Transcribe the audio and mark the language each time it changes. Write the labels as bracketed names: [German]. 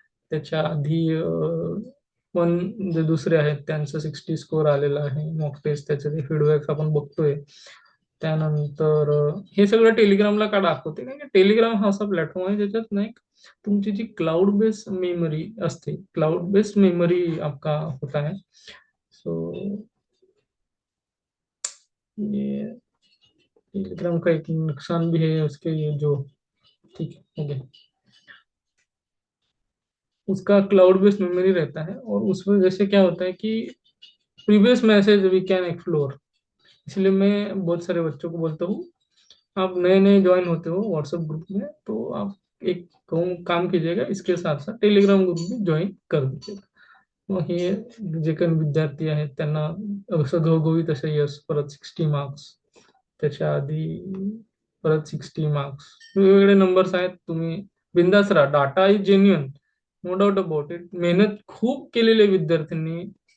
[Marathi] त्याच्या आधी पण जे दुसरे आहेत त्यांचं 60 स्कोअर आलेलं आहे. मॉक टेस्ट त्याचे ते फीडबॅक आपण बघतोय. त्यानंतर हे सगळं टेलिग्रामला का दाखवते, कारण की टेलिग्राम हा असा प्लॅटफॉर्म आहे ज्याच्यात नाही, तुमची जी क्लाउड बेस मेमरी असते, [Hindi] क्लाउड बेस मेमरी आपका होता है। सो ये टेलीग्राम का एक नुकसान भी है उसके, ये जो, ठीक है, ओके, उसका क्लाउड बेस्ड मेमोरी रहता है और उस वजह से क्या होता है कि [English] Previous message we can explore. [Hindi] इसलिए मैं बहुत सारे बच्चों को बोलता हूँ, आप नए नए ज्वाइन होते हो व्हाट्सएप ग्रुप में, तो आप एक काम कीजिएगा, इसके साथ साथ टेलिग्राम ग्रुप भी ज्वाइन कर दीजिएगा। [Marathi] मग हे जे काही विद्यार्थी आहेत त्यांना घवघवी तसे यश, परत 60 मार्क्स, त्याच्या आधी परत 60 मार्क्स, वेगवेगळे नंबर्स आहेत, तुम्ही बिंदास राहा, [English] data is genuine, no doubt about it, [Marathi] मेहनत खूप केलेली आहे विद्यार्थ्यांनी।